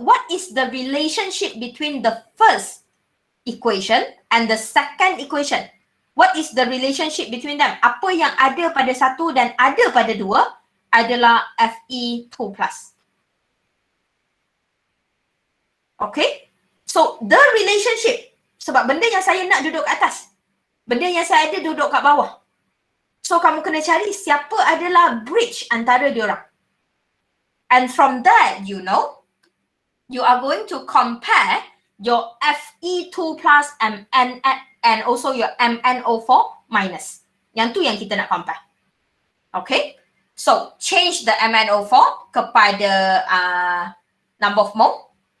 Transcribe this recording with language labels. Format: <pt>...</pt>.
<en>What is the relationship between the first equation and the second equation? What is the relationship between them?</en> <ms>Apa yang ada pada satu dan ada pada dua adalah Fe2+. Okay?</ms> <en>So, the relationship,</en> <ms>sebab benda yang saya nak duduk kat atas, benda yang saya ada duduk kat bawah. So, kamu kena cari siapa adalah bridge antara diorang.</ms> <en>And from that, you know, you are going to compare your Fe2+ and also your MnO4-.</en> <ms>Yang tu yang kita nak compare.</ms> <en>Okay? So, change the MnO4 kepada number of mole.</en>